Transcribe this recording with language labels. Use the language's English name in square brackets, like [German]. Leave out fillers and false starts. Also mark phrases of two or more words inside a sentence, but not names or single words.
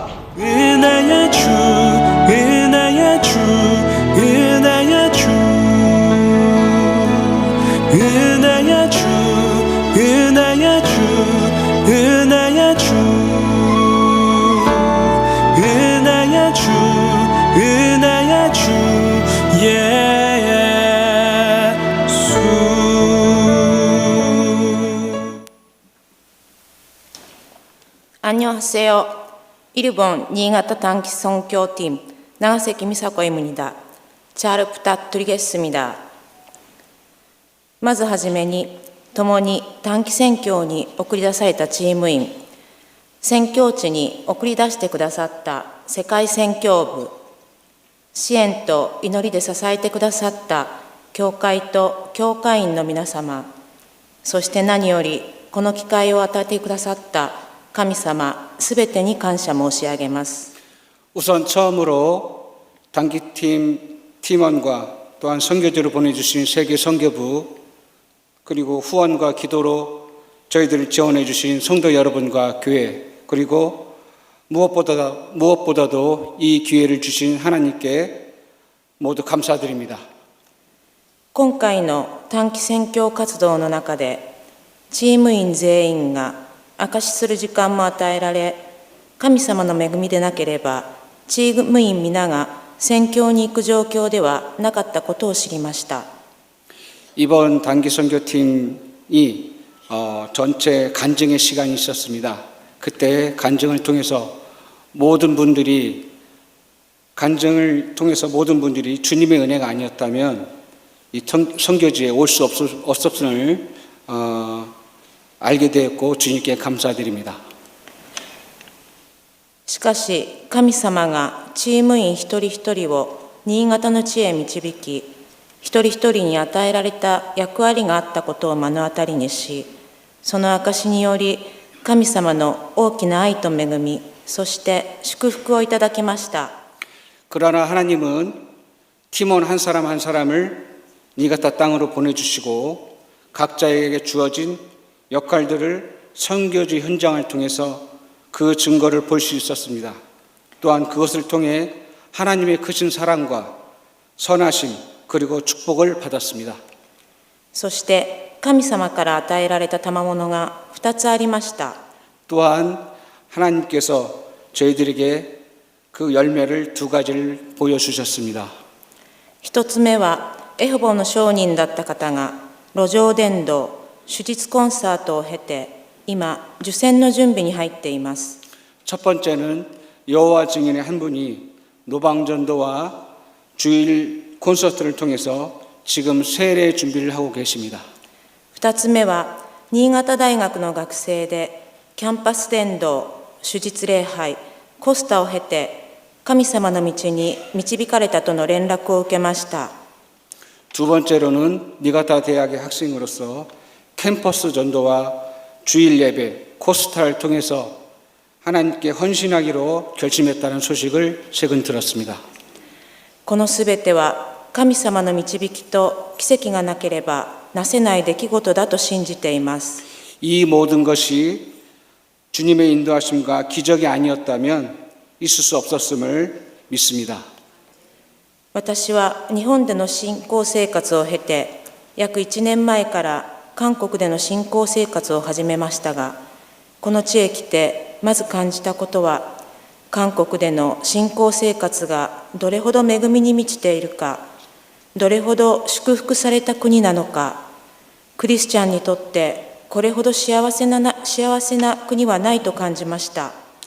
[Korean] 은혜의 주, 은혜의 주, 은혜의 주, 은혜의 주, 은혜의 주, 은혜의 주, 은혜의 주, 은혜의 주, 예수. 안녕하세요. 일본 新潟短期선교팀長関美佐子 입니다. 잘 부탁드리겠습니다. [Japanese] まずはじめに、共に短期宣教に送り出されたチーム員、宣教地に送り出してくださった世界宣教部、支援と祈りで支えてくださった教会と教会員の皆様、そして何よりこの機会を与えてくださった神様すべてに感謝申し上げます。 [Korean] 우선 처음으로 단기팀 팀원과 또한 선교지로 보내주신 세계 선교부 그리고 후원과 기도로 저희들을 지원해 주신 성도 여러분과 교회 그리고 무엇보다도 이 기회를 주신 하나님께 모두 감사드립니다. [Japanese] 今回の短期宣教活動の中でチーム員全員が証しする時間も与えられ、神様の恵みでなければチーム員皆が宣教に行く状況ではなかったことを知りました。 [Korean] 이번 단기 선교팀이 전체 간증의 시간이 있었습니다. 그때 간증을 통해서 모든 분들이 주님의 은혜가 아니었다면 이 선교지에 올 수 없었음을 알게 되었고 주님께 감사드립니다. [Japanese] しかし神様がチーム員一人一人を新潟の地へ導き、一人一人に与えられた役割があったことを目の当たりにし、その証により神様の大きな愛と恵み、そして祝福をいただきました。 [Korean] 그러나 하나님은 팀원 한 사람 한 사람을 니가타 땅으로 보내주시고 각자에게 주어진 역할들을 선교지 현장을 통해서 그 증거를 볼 수 있었습니다. 또한 그것을 통해 하나님의 크신 사랑과 선하심 그리고 축복을 받았습니다. [Japanese] そして神様から与えられた賜物が2つありました。 [Korean] 또한 하나님께서 저희들에게 그 열매를 두 가지를 보여주셨습니다. [Japanese] 1 つ目はエホバの証人だった方が路上伝道、手術コンサートを経て今受洗の準備に入っています。 [Korean] 첫 번째는 여호와 증인의 한 분이 노방전도와 주일 콘서트를 통해서 지금 세례 준비를 하고 계십니다. [Japanese] 2 つ目は新潟大学の学生でキャンパス伝道、手術礼拝、コスタを経て神様の道に導かれたとの連絡を受けました。 [Korean] 두 번째로는 니가타 대학의 학생으로서 캠퍼스 전도와 주일 예배, 코스타를 통해서 하나님께 헌신하기로 결심했다는 소식을 최근 들었습니다. [Japanese] このすべては神様の導きと奇跡がなければなせない出来事だと信じています。 [Korean] 이 모든 것이 주님의 인도하심과 기적이 아니었다면 있을 수 없었음을 믿습니다. [Japanese] 私は日本での信仰生活を経て約1年前から韓国での信仰生活を始めましたが、この地へ来てまず感じたことは韓国での信仰生活がどれほど恵みに満ちているか、どれほど祝福された国なのか、クリスチャンにとってこれほど幸せな国はないと感じました。